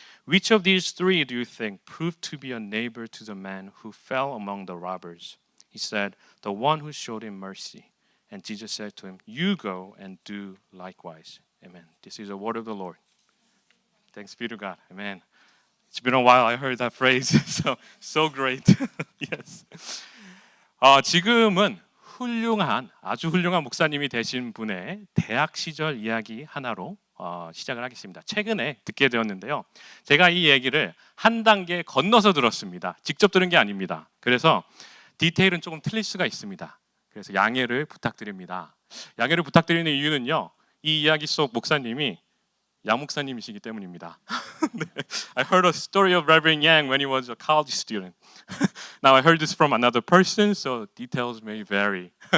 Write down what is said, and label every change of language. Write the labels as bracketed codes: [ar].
[en] Which of these 3 do you think proved to be a neighbor to the man who fell among the robbers? He said, The one who showed him mercy. And Jesus said to him, You go and do likewise. Amen. This is the word of the Lord. Thanks be to God. Amen. It's been a while I heard that phrase. So great. Yes. [ko] 지금은 아주 훌륭한 목사님이 되신 분의 대학 시절 이야기 하나로 시작을 하겠습니다. 최근에 듣게 되었는데요. 제가 이 얘기를 한 단계 건너서 들었습니다. 직접 들은 게 아닙니다. 그래서 디테일은 조금 틀릴 수가 있습니다. 그래서 양해를 부탁드립니다. 양해를 부탁드리는 이유는요. 이 이야기 속 목사님이 양 목사님이시기 때문입니다. [en] I heard a story of Reverend Yang when he was a college student. Now I heard this from another person, so details may vary.